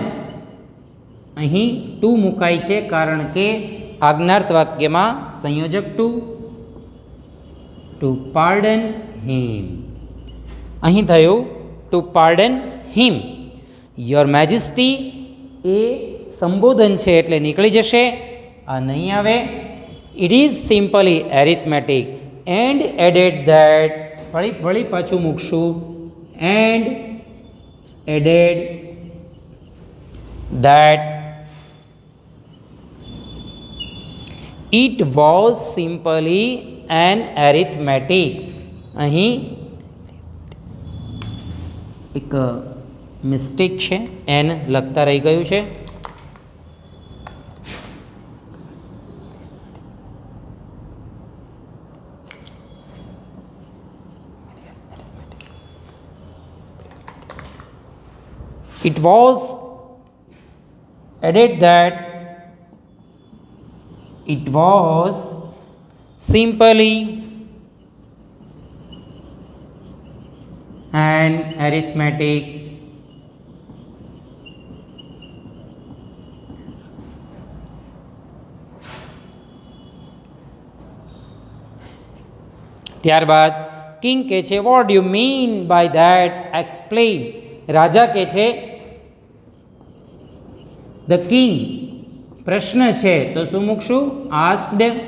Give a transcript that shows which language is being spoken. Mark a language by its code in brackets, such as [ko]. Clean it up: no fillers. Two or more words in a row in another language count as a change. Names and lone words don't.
[gu] અહીં ટુ મુકાય છે કારણ કે આજ્ઞાર્થ વાક્યમાં સંયોજક [en] to pardon him. [gu] અહીં થયું [en] to pardon him. your majesty [gu] એ સંબોધન છે એટલે નીકળી જશે, આ નહીં આવે. [en] It is simply arithmetic and added that [gu] વળી પાછું મૂકશું [en] and added that it was simply an arithmetic. [gu] અહીં એક મિસ્ટેક છે, એન લખતા રહી ગયું છે. [en] It was added that it was simply an arithmetic. [gu] ત્યારબાદ કિંગ કહે છે [en] what do you mean by that, explain. [gu] રાજા કહે છે [en] the king, [gu] પ્રશ્ન છે તો શું મૂકશું? આસ્ક્ડ.